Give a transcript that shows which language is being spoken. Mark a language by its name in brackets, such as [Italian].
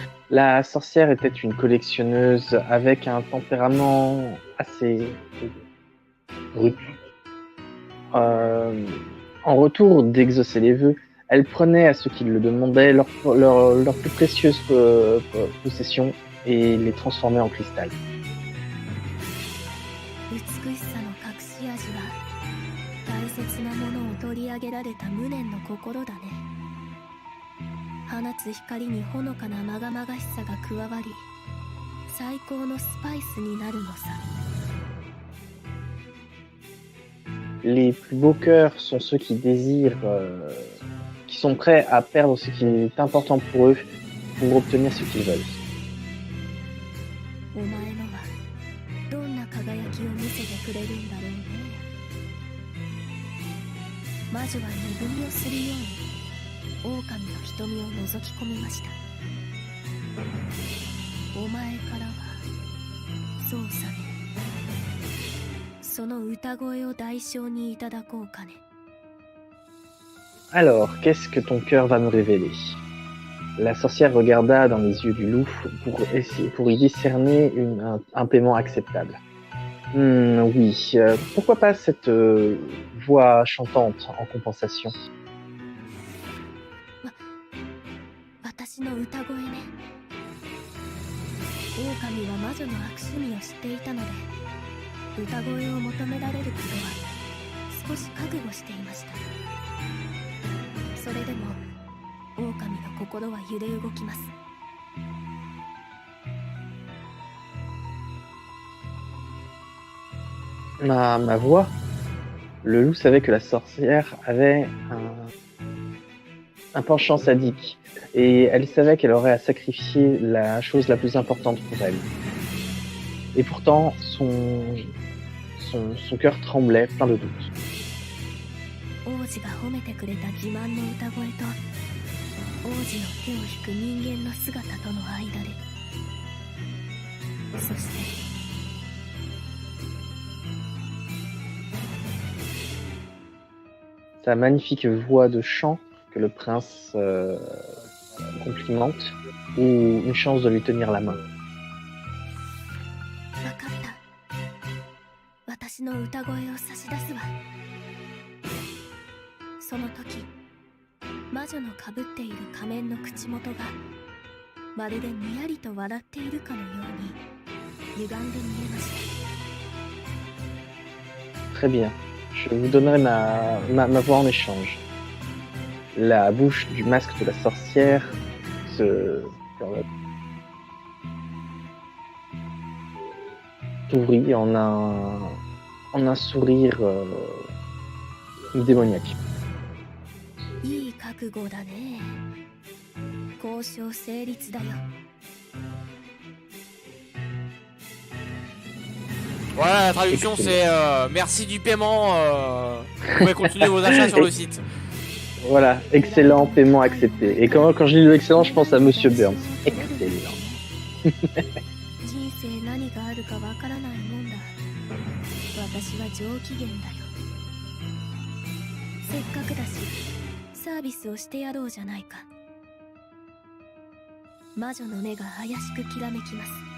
[French] La sorcière était une collectionneuse avec un tempérament assez brut. En retour d'exaucer les vœux, Elle prenait à ceux qui le demandaient leurs plus précieuses possessions et les transformait en cristal. [Japanese] 美しさの隠し味は大切なものを取り上げられた無念の心だね。放つ光にほのかなまがまがしさが加わり、最高のスパイスになるのさ。 [French] Les plus beaux cœurs sont ceux qui désirent, qui sont prêts à perdre ce qui est important pour eux pour obtenir ce qu'ils veulent. [Japanese] お前のはどんな輝きを見せてくれるんだろうね。魔女は二分をするように狼の瞳を覗き込みました。お前からはそうさね。その歌声を代償にいただこうかね。 [French] Alors, qu'est-ce que ton cœur va me révéler? La sorcière regarda dans les yeux du loup pour y discerner un paiement acceptable. Oui, pourquoi pas cette voix chantante en compensation? [Japanese] 私の歌声ね。狼は魔女の悪趣味を知っていたので、歌声を求められることは少し覚悟していました。それでも狼の心は揺れ動きます。 [French] Ma voix? Le loup savait que la sorcière avait un penchant sadique, et elle savait qu'elle aurait à sacrifier la chose la plus importante pour elle. Et pourtant, son cœur tremblait, plein de doutes. [Japanese] 王子が褒めてくれた自慢の歌声と王子の手を引く人間の姿との間で、そして [French] Sa magnifique voix de chant que le prince complimente, ou une chance de lui tenir la main. [Japanese] わかった。私の歌声を差し出すわ。その時、魔女のかぶっている仮面の口元がまるでにやりと笑っているかのように歪んで見えました。 [French] Très bien. Je vous donnerai ma voix en échange. La bouche du masque de la sorcière s'ouvrit en un sourire démoniaque. [Japanese] いい覚悟だね。交渉成立だよ。 [French] Voilà, la traduction c'est merci du paiement, vous pouvez continuer vos achats sur le site. Voilà, excellent, paiement accepté. Et quand je lis le excellent, je pense à Monsieur Burns. Excellent. [Japanese] 人生何があるかわからないもんだ。私は上機嫌だよ。せっかくだし、サービスをしてやろうじゃないか。魔女の目が怪しくきらめきます。